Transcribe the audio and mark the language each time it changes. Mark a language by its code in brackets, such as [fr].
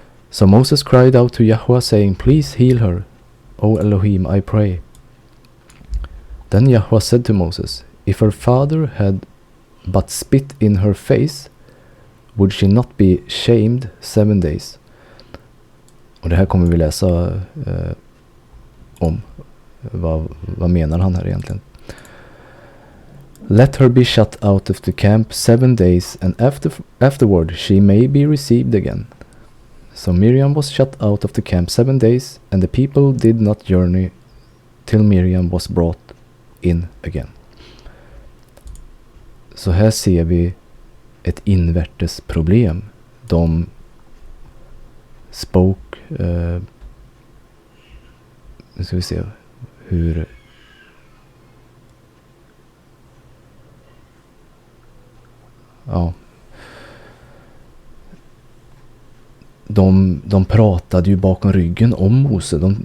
[en] So Moses cried out to Yahweh, saying, Please heal her, O Elohim, I pray. Then Yahweh said to Moses, If her father had but spit in her face, would she not be shamed 7 days? [sv] Och det här kommer vi läsa om. Vad menar han här egentligen? [en] Let her be shut out of the camp 7 days, and afterward she may be received again. So Miriam was shut out of the camp 7 days, and the people did not journey till Miriam was brought in again. [sv] Så här ser vi ett invärtes problem. De [en] spoke, [sv] nu ska vi se hur de pratade ju bakom ryggen om Mose.